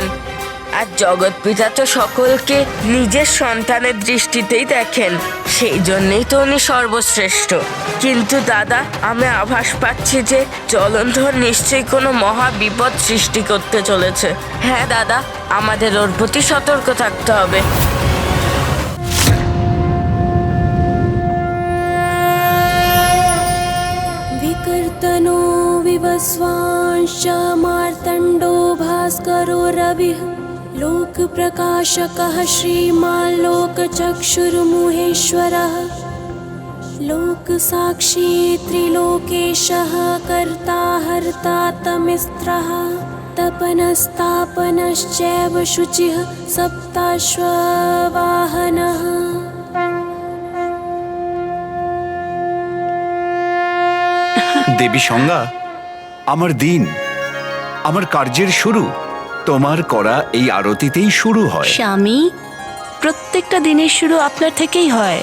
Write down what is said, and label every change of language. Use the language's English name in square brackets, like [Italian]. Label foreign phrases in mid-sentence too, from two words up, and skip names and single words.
[Bangla] আর জগৎ পিতা তো সকলকে নিজের সন্তানের দৃষ্টিতেই দেখেন, সেই জন্যই তো উনি সর্বশ্রেষ্ঠ। কিন্তু দাদা, আমি আভাস পাচ্ছি যে জলন্ধর নিশ্চয়ই কোনো মহা বিপদ সৃষ্টি করতে চলেছে। হ্যাঁ দাদা, আমাদের ওর প্রতি সতর্ক থাকতে হবে। [Sanskrit] विकर्तनो विवस्वांश्च मार्तण्डो भास्करो रविः लोकप्रकाशकः श्रीमान् लोकचक्षुर्मुहेश्वरः लोकसाक्षी त्रिलोकेशः कर्ता हर्ता तमिस्त्रः तपनस्तापनश्चैव शुचिः सप्ताश्ववाहनः। [Bangla] দেবী সংজ্ঞা, আমার দিন, আমার কার্যের শুরু তোমার করা এই আরতিতেই শুরু হয়। স্বামী, প্রত্যেকটা দিনের শুরু আপনার থেকেই হয়।